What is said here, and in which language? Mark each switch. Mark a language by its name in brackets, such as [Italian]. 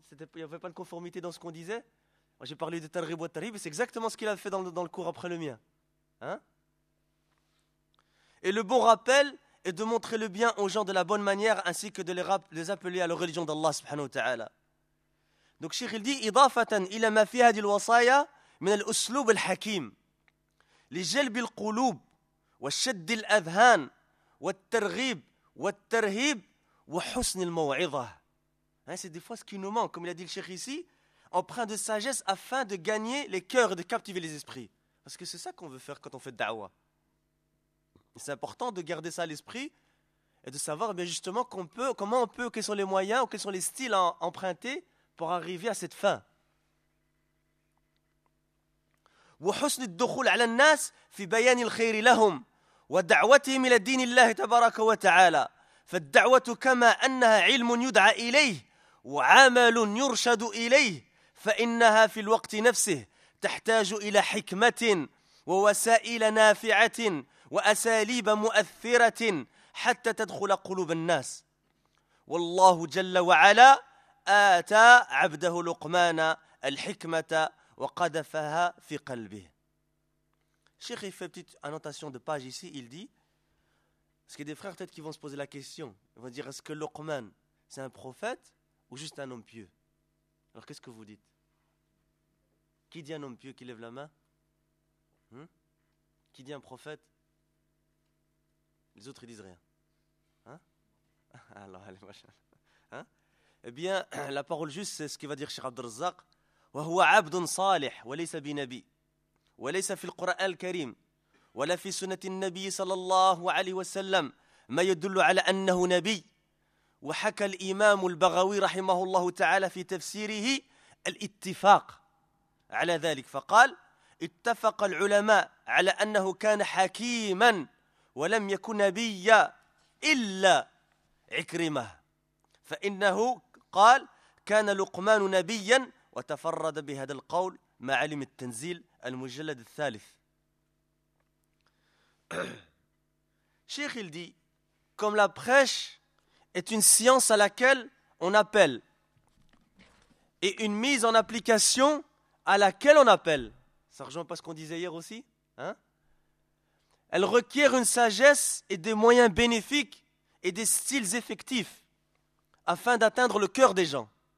[French] Il n'y avait pas de conformité dans ce qu'on disait. Moi, j'ai parlé de targhib ou targhib. C'est exactement ce qu'il a fait dans le cours après le mien. Hein? Et le bon rappel et de montrer le bien aux gens de la bonne manière ainsi que de les appeler à la religion d'Allah subhanahu wa ta'ala. Donc Cheikh il dit [Arabic] إضافة إلى ما في هذه الوصايا من الأسلوب الحكيم لجلب القلوب والشد الأذهان والترغيب والترهيب وحسن الموعظة. [French] Hein, c'est des fois ce qui nous manque, comme il a dit le Cheikh ici, emprunt de sagesse afin de gagner les cœurs et de captiver les esprits. Parce que c'est ça qu'on veut faire quand on fait da'wah. C'est important de garder ça à l'esprit et de savoir bien justement comment on peut, quels sont les moyens ou quels sont les styles à emprunter pour arriver à cette fin. [Arabic] وحسن الدخول على الناس في بيان الخير لهم ودعوتهم إلى دين الله تبارك وتعالى. فالدعوة كما أنها علم يدعى إليه وعمل يرشد إليه، فإنها في الوقت نفسه تحتاج إلى حكمة ووسائل نافعة وأساليب مؤثرة حتى تدخل قلوب الناس. والله جل وعلا آتى عبده لقمان الحكمة وقذفها في قلبه. [French] Cheikh, il fait une petite annotation de page ici, il dit, parce qu'il y a des frères peut-être qui vont se poser la question, ils vont dire, est-ce que Luqman, c'est un prophète ou juste un homme pieux? Alors qu'est-ce que vous dites? Qui dit un homme pieux qui lève la main? Qui dit un prophète? Les autres, ils disent rien. Alors, allez, machin. Eh bien, la parole juste, c'est ce qu'il va dire Cheikh Abdelrazzaq. [Arabic] « وهو عبد صالح وليس بنبي وليس في القرآن الكريم ولا في سنة النبي صلى الله عليه وسلم ما يدل على أنه نبي. وحكى الإمام البغوي رحمه الله تعالى في تفسيره الاتفاق على ذلك فقال اتفق العلماء على أنه كان حكيما ولم يكن نبيا إلا عكرمة، فإنه قال كان لقمان نبيا وتفرد بهذا القول مع علم التنزيل المجلد الثالث. [French] Cheikh, il dit, comme la prêche est une science à laquelle on appelle et une mise en application à laquelle on appelle, ça rejoint pas ce qu'on disait hier aussi, hein? Elle requiert une sagesse et des moyens bénéfiques et des styles effectifs afin d'atteindre le cœur des gens.